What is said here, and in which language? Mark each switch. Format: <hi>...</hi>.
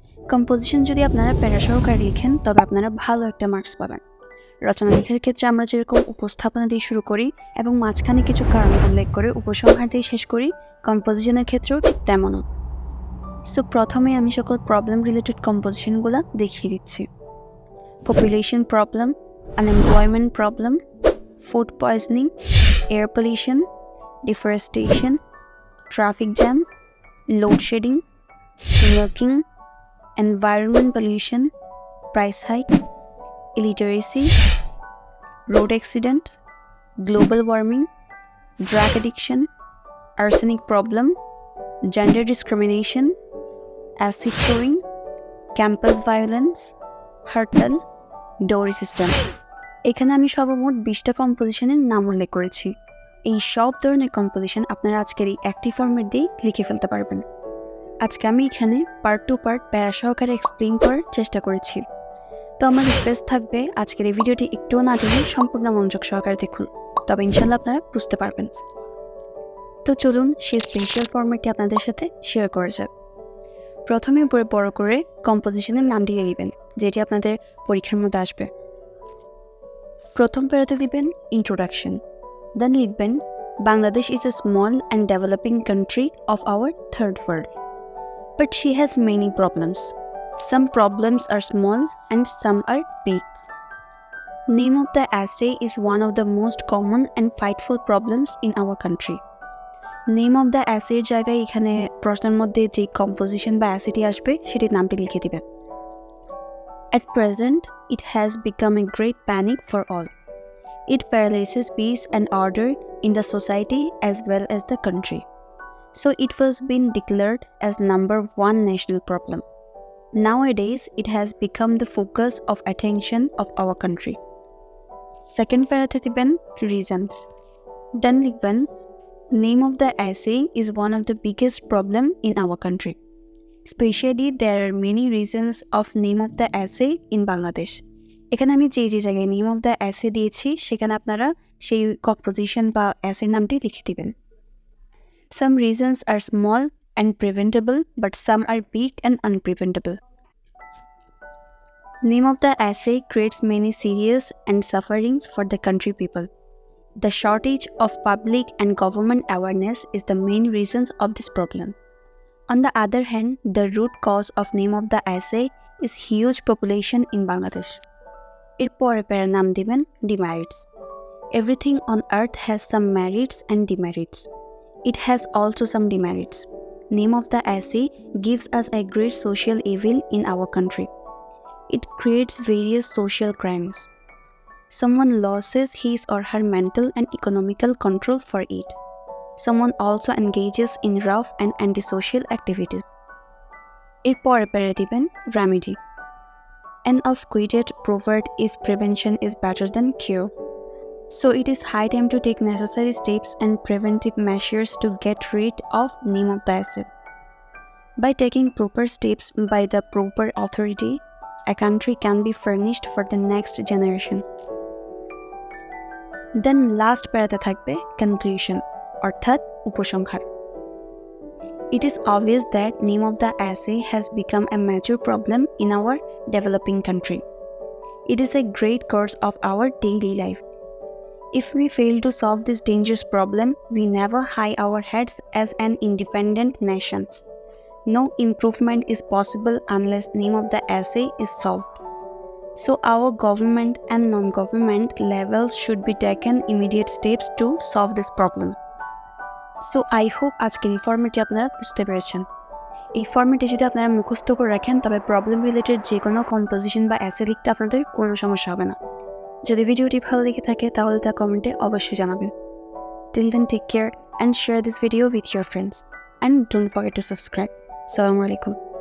<bn>Composition যদি আপনারা প্যারা সহকারে লিখেন তবে আপনারা ভালো একটা মার্কস পাবেন। রচনা লেখার ক্ষেত্রে আমরা যেরকম উপস্থাপনা দিয়ে শুরু করি এবং মাঝখানে কিছু কারণ উল্লেখ করে উপসংহার দিয়ে শেষ করি, কম্পোজিশনের ক্ষেত্রেও ঠিক তেমনও। সো প্রথমে আমি সকল প্রবলেম রিলেটেড কম্পোজিশনগুলো দেখিয়ে দিচ্ছি।</bn> <en>Population problem, unemployment problem, food poisoning, air pollution, deforestation, traffic jam, load shedding, smoking, environment pollution, price hike, illiteracy, road accident, global warming, drug addiction, arsenic problem, gender discrimination, acid throwing, campus violence, hurtal, dowry system.</en> <bn>এখানে আমি সর্বমোট 20টা কম্পোজিশনের নাম উল্লেখ করেছি। এই সব ধরনের composition আপনারা আজকের এই অ্যাক্টিভ ফরম্যাট দিয়ে লিখে ফেলতে পারবেন। আজকে আমি এখানে পার্ট টু পার্ট প্যারা সহকারে এক্সপ্লেইন করার চেষ্টা করেছি। তো আমার রিকোয়েস্ট থাকবে আজকের এই ভিডিওটি একটুও না টেনে সম্পূর্ণ মনোযোগ সহকারে দেখুন, তবে ইনশাল্লাহ আপনারা বুঝতে পারবেন। তো চলুন সেই স্পেশাল ফরম্যাটটি আপনাদের সাথে শেয়ার করা যাক। প্রথমে উপরে বড় করে কম্পোজিশনের নাম দিয়ে দিবেন, যেটি আপনাদের পরীক্ষার মধ্যে আসবে।</bn> <en>প্রথম প্যারাতে দিবেন ইন্ট্রোডাকশন, দেন লিখবেন Bangladesh is a small and developing country of our third world, but she has many problems. Some problems are small and some are big. Name of the essay is one of the most common and frightful problems in our country.</en> <bn>Name of the অ্যাসের জায়গায় এখানে প্রশ্নের মধ্যে যে composition বা অ্যাসিটি আসবে সেটির নামটি লিখে দিবেন।</bn> <en>At present, it has become a great panic for all. It paralyzes peace and order in the society as well as the country. So it was been declared as number one national problem. Nowadays, it has become the focus of attention of our country. Second paragraph</en> <bn>দিবেন</bn> <en>reasons. Then</en> <bn>লিখবেন</bn> <en>name of the essay is one of the biggest problem in our country. Especially there are many reasons of name of the essay in Bangladesh.</en> <bn>এখানে আমি যে জায়গায় name of the as দিয়েছি সেখানে আপনারা সেই composition বা অ্যাসের নামটি লিখে দিবেন।</bn> <en>Some reasons are small and preventable, but some are big and unpreventable. Name of the essay creates many serious and sufferings for the country people. The shortage of public and government awareness is the main reasons of this problem. On the other hand, the root cause of name of the essay is huge population in Bangladesh.</en> <bn>এরপরে প্যারার নাম দিবেন demerits.</bn> <en>Everything on earth has some merits and demerits. It has also some demerits. Name of the essay gives us a great social evil in our country. It creates various social crimes. Someone loses his or her mental and economical control for it. Someone also engages in rough and antisocial activities.</en> <bn>এরপরে প্যারা দিবেন remedy.</bn> <en>An outdated proverb is prevention is better than cure. So it is high time to take necessary steps and preventive measures to get rid of name of the essay. By taking proper steps by the proper authority, a country can be furnished for the next generation.</en> <bn>Then last প্যারাতে থাকবে conclusion, অর্থাৎ উপসংহার।</bn> <en>It is obvious that name of the essay has become a major problem in our developing country. It is a great cause of our daily life. If we fail to solve this dangerous problem, we never hide our heads as an independent nation. No improvement is possible unless name of the essay is solved. So our government and non-government levels should be taken immediate steps to solve this problem.</en> <bn>So I hope আজকের এই ফরম্যাটটি আপনারা বুঝতে পেরেছেন। এই ফরম্যাটে যদি আপনারা মুখস্থ করে রাখেন তবে প্রবলেম রিলেটেড যে কোনো কম্পোজিশন বা অ্যাসে লিখতে আপনাদের কোনো সমস্যা হবে না। যদি ভিডিওটি ভালো লেগে থাকে তাহলে তা কমেন্টে অবশ্যই জানাবেন।</bn> <en>Till then take care and share this video with your friends and don't forget to subscribe. আসসালামু আলাইকুম।</en>